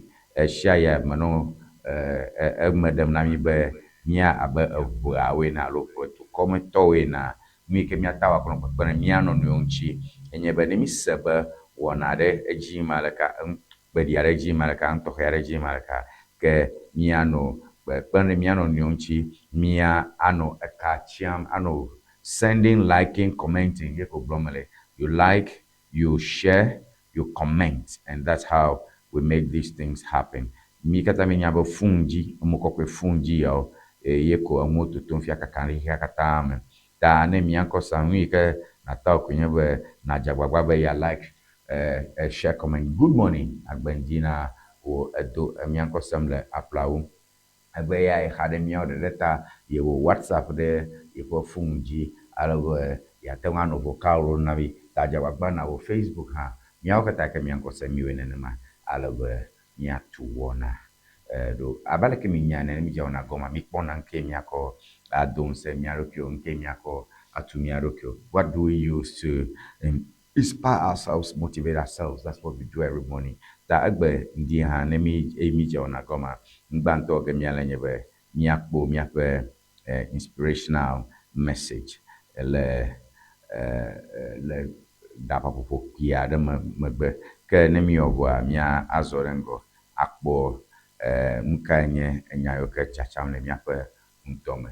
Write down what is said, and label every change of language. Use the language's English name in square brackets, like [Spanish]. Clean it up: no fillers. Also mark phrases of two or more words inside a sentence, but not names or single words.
[Ewe] Esia ya menɔ eme ɖem na mi be mia abe eʋeawoe na alo ʋedukɔmetɔwoe na nu yi ke miata wɔ akɔnɔ kpekpe ne mia nɔnɔewo ŋuti enye be ne mi se be wɔna ɖe edzi yim aleka kpeɖi aɖe dzi yim aleka ŋutɔxe aɖe dzi yim aleka ke mianɔ kpe ne mia nɔnɔewo ŋuti mia anɔ eka tsiam anɔ [English] sending, liking, commenting [Ewe] ye ko gblɔm le. [English] You like, you share, you comment, and that's how we make these things happen. [Ewe] Mi katã mi nya be fun dzi emokɔkɔe fun dzi yawo ye ko enuwo totom fia kaka ɖe xexea katã me. Ta ne miaŋkɔ sa nu yi ke nata ko nye be nadze agbagba be ya [English] like share comment. Good morning [Ewe] agbendi na wo edo miaŋkɔ sem le aplawo ebe ya exa ɖe miawo ɖeɖe ta ye wo WhatsApp ɖe yeƒe fon dzi alebe yate ŋu anɔ vocal na mi ta dze agbagba na wo Facebook hã miawo katã ke miaŋkɔ se miwoe nenema alebe miatu wɔna ɖo abe aleke mi nya ne mi dze wɔna gɔma mi kpɔna ŋke miakɔ ado ŋusẽ mia ɖokuiwo ŋke miakɔ atu mia ɖokuiwo. [English] What do we use to inspire ourselves, motivate ourselves? That's what we do every morning. [Ewe] Ta egbe ndi hã ne mi dze wɔna gɔma ŋgbãtɔ ke mia le nye be miakpo miaƒe [English] inspirational message [Ewe] le ɖaƒaƒoƒo kpui aɖe megbe ke ne mi wɔ vɔa mia azɔ ɖe ŋgɔ akpɔ nu kae nye enya yiwo ke tsatsam le miaƒe ŋdɔ me.